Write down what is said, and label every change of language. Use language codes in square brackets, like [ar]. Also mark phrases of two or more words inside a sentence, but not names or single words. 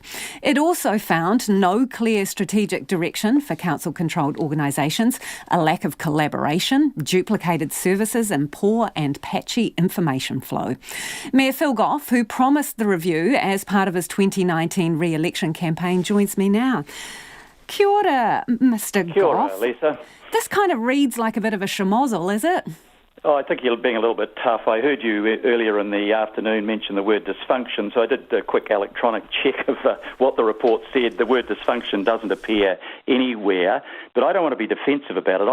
[en] It also found no clear strategic direction for council-controlled organisations, a lack of collaboration, duplicated services and poor and patchy information flow. Mayor Phil Goff, who promised the review as part of his 2019 re-election campaign, joins me now. [mi] Kia ora, Mr. Goff. Kia ora, Lisa. [en] This kind of reads like a bit of a schmozzle, is it? Oh, I think you're being a little bit tough. I heard you earlier in the afternoon mention the word dysfunction, so I did a quick electronic check of what the report said. The word dysfunction doesn't appear anywhere, but I don't want to be defensive about it.